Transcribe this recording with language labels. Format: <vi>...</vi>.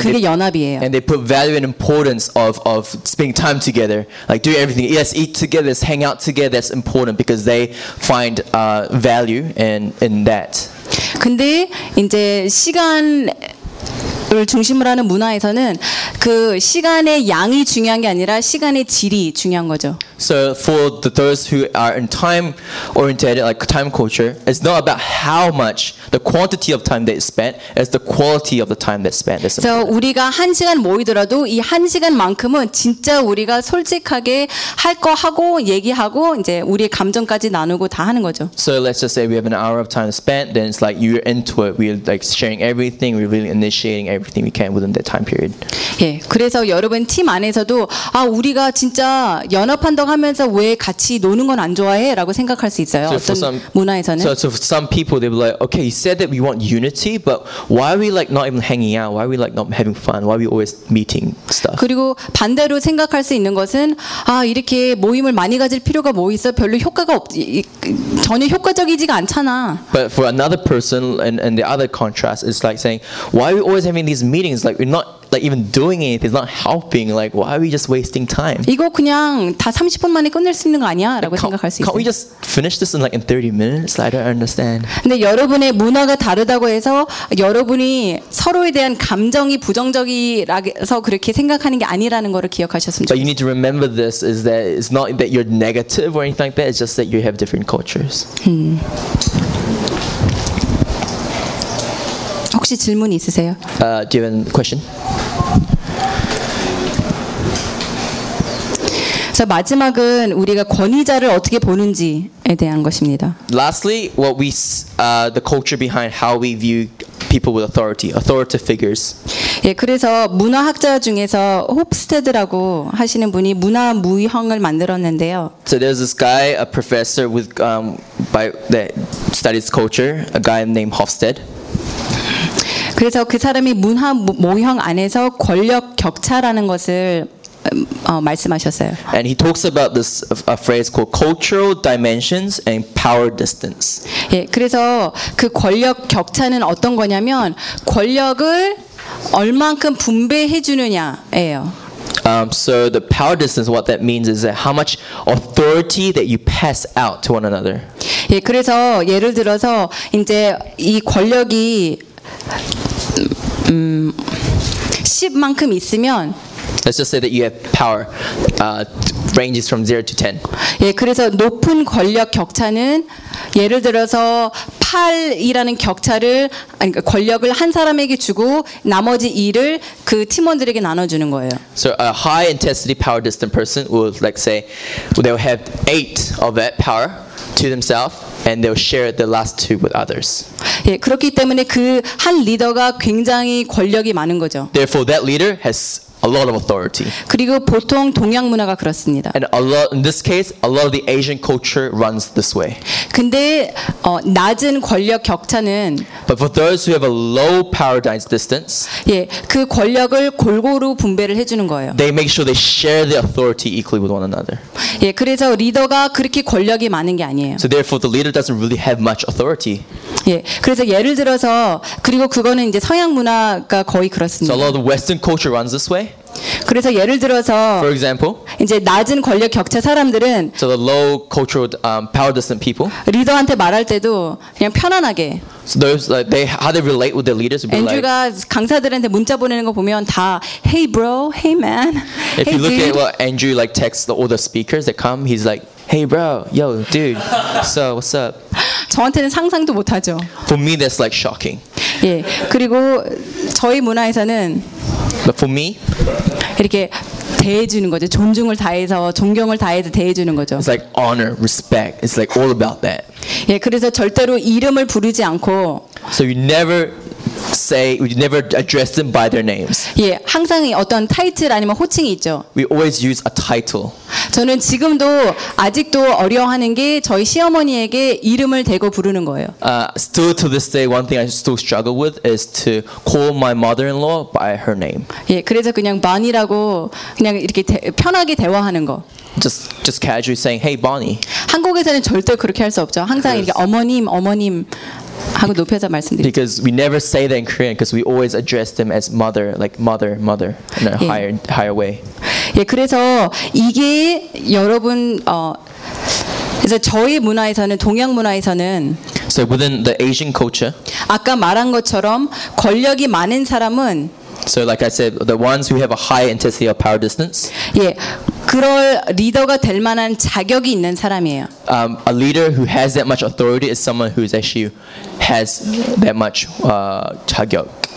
<ko>그게</ko> <en>they,</en> <ko>연합이에요.</ko> <en>And they put value and importance of spending time together, like do everything. Yes, eat together, let's hang out together. That's important because they find value in that.</en> <ko>근데 이제 시간을 중심으로 하는 문화에서는 그 시간의 양이 중요한 게 아니라 시간의 질이 중요한 거죠.</ko> <en>So for the those who are in time oriented, like time culture, it's not about how much the quantity of time that is spent, it's the quality of the time that's spent. So</en> <ko>우리가 한 시간 모이더라도 이 한 시간만큼은 진짜 우리가 솔직하게 할 거 하고 얘기하고 이제 우리의 감정까지 나누고 다 하는 거죠.</ko> <en>So let's just say we have an hour of time spent, then it's like you're into it. We're like sharing everything, we're really initiating everything we can within that time period.</en> <ko>예, 그래서 여러분 팀 안에서도 아 우리가 진짜 연합한 하면서 왜 같이 노는 건 안 좋아해라고 생각할 수 있어요. 어떤</ko> <en>some,</en> <ko>문화에서는.</ko> <en>So for some people they'll be like, okay, you said that we want unity, but why are we like not even hanging out? Why are we like not having fun? Why are we always meeting stuff?</en> <ko>그리고 반대로 생각할 수 있는 것은 아 이렇게 모임을 많이 가질 필요가 뭐 있어? 별로 효과가 없, 전혀 효과적이지가 않잖아.</ko> <en>But for another person and the other contrast is like saying, why are we always having these meetings? Like we're not like even doing anything. It's not helping. Like, why are we just wasting time?</en> <ko>이거 그냥 다 30분 만에 끝낼 수 있는 거 아니야라고 생각할 수 있어.</ko> <en>Can't we just finish this in like in 30 minutes? I don't understand.</en> <ko>근데 여러분의 문화가 다르다고 해서 여러분이 서로에 대한 감정이 부정적이라서 그렇게 생각하는 게 아니라는 거를 기억하셨으면 좋겠어요.</ko> <en>But you need to remember this is that it's not that you're negative or anything like that. It's just that you have different cultures.</en> <ko>혹시 질문 있으세요?</ko> <en>Do you have a question?</en> <ko>자, 마지막은 우리가 권위자를 어떻게 보는지에 대한 것입니다.</ko> <en>Lastly, what we the culture behind how we view people with authority, authoritative figures.</en> <ko>예, 그래서 문화학자 중에서 홉스테드라고 하시는 분이 문화 무형을 만들었는데요.</ko> <en>So there's this guy, a professor with by that studies culture, a guy named Hofstede.</en> <ko>그래서 그 사람이 문화 모형 안에서 권력 격차라는 것을 말씀하셨어요.</ko> <en>And he talks about this a phrase called cultural dimensions and power distance.</en> <ko>예, 그래서 그 권력 격차는 어떤 거냐면 권력을 얼만큼 분배해 주느냐예요.</ko> <en>So the power distance, what that means is that how much authority that you pass out to one another.</en> <ko>예, 그래서 예를 들어서 이제 이 권력이 10만큼 있으면</ko> <en>Let's just say that you have power ranges from 0 to 10.</en> <ko>예, 그래서 높은 권력 격차는 예를 들어서 8이라는 격차를 그러니까 권력을 한 사람에게 주고 나머지 2를 그 팀원들에게 나눠 주는 거예요.</ko> <en>So a high intensity power distant person will like say they will have 8 of that power to themselves. And they'll share the last two with others.</en> <ko>예, 그렇기 때문에 그 한 리더가 굉장히 권력이 많은 거죠.</ko> <en>Therefore, that leader has a lot of authority.</en> <ko>그리고 보통 동양 문화가 그렇습니다.</ko> <en>And a lot in this case, a lot of the Asian culture runs this way.</en> <ko>근데 낮은 권력 격차는</ko> <en>But for those who have a low power distance,</en> <ko>예, 그 권력을 골고루 분배를 해주는 거예요.</ko> <en>They make sure they share the authority equally with one another.</en> <ko>예, 그래서 리더가 그렇게 권력이 많은 게 아니에요.</ko> <en>So therefore, the leader doesn't really have much authority.</en> <ko>예, 그래서 예를 들어서 그리고 그거는 이제 서양 문화가 거의 그렇습니다.</ko> <en>So a lot of the Western culture runs this way.</en> <ko>그래서 예를 들어서</ko> <en>For example,</en> <ko>이제 낮은 권력 격차 사람들은</ko> <en>so the low cultural, power distant people,</en> <ko>리더한테 말할 때도 그냥 편안하게</ko> <en>so those, like, they, how they relate with their leaders,</en> <ko>Andrew가</ko> <en>like,</en> <ko>강사들한테 문자 보내는 거 보면 다</ko> <en>Hey bro, hey man, If hey you look dude. At what Andrew like, texts the, all the speakers that come He's like Hey bro, yo dude, so what's up</en> <ko>저한테는 상상도 못하죠</ko> <en>For me that's like shocking</en> <ko>예, 그리고 저희 문화에서는</ko> <en>But for me,</en> <ko>이렇게 대해주는 거죠. 존중을 다해서, 존경을 다해서 대해주는 거죠.</ko> <en>It's like honor, respect. It's like all about that.</en> <ko>예, 그래서 절대로 이름을 부르지 않고.</ko> <en>So you never say, we never address them by their names.</en> <ko>예, 항상 어떤 타이틀 아니면 호칭이 있죠.</ko> <en>We always use a title.</en> <ko>저는 지금도 아직도 어려워하는 게 저희 시어머니에게 이름을 대고 부르는 거예요.</ko> <en>Still to this day, one thing I still struggle with is to call my mother-in-law by her name.</en> <ko>예, 그래서 그냥 Bonnie라고 그냥 이렇게 편하게 대화하는 거.</ko> <en>Just casually saying, hey, Bonnie.</en> <ko>한국에서는 절대 그렇게 할 수 없죠. 항상 이렇게 어머님, 어머님. 하고 높여서 말씀드리죠.</ko> <en>Because we never say that in Korean, because we always address them as mother, like mother, mother, in a</en> <ko>예.</ko> <en>higher way.</en> <ko>예, 그래서 이게 여러분 그래서 저희 문화에서는 동양 문화에서는</ko> <en>So within the Asian culture,</en> <ko>아까 말한 것처럼 권력이 많은 사람은</ko> <en>So like I said, the ones who have a high intensity of power distance.</en> <ko>예, 그럴 리더가 될 만한 자격이 있는 사람이에요.</ko> <en>A leader who has that much authority is someone who is actually has that much</en> <ko>자격.</ko>